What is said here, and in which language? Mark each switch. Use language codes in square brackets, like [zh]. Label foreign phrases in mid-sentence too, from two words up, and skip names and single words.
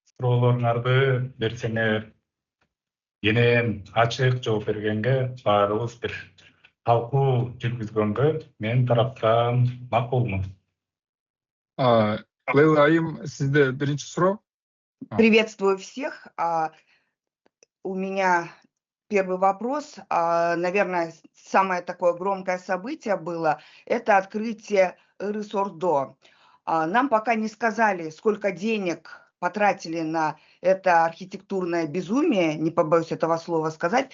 [ky] суроолоруңарды берсеңер, енен ачык жооп бергенге, баарыбыз бир талкуу жүргүзгөнгө мен тараптан макулмун. Лейла Айым, сизде биринчи суроо. [ru] Приветствую всех. У меня первый вопрос. Наверное, самое такое громкое событие было – это открытие Ырыс-Ордо. Нам пока не сказали, сколько денег потратили на это архитектурное безумие, не побоюсь этого слова сказать.